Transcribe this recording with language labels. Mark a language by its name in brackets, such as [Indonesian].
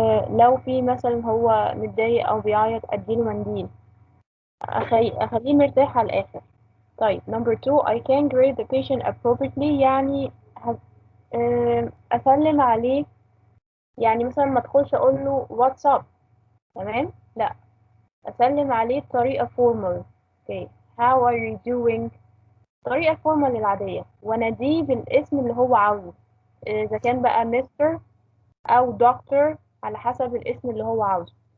[Arabic] لو في مثلا هو متضايق أو بيعيط أديله منديل، أخليه مرتاح على الآخر. طيب [English] number 2 I can grade the patient appropriately. [Arabic] يعني أسلم عليه. يعني مثلا ما ادخلش أقول له [English] what's up. [Arabic] تمام، لا أسلم عليه بطريقة formal. [English] okay. how are you doing. [Arabic] طريقة formal العادية، وأناديه بالاسم اللي هو عاوزه، إذا كان بقى مستر أو دكتور على حسب الاسم اللي هو عاوزه.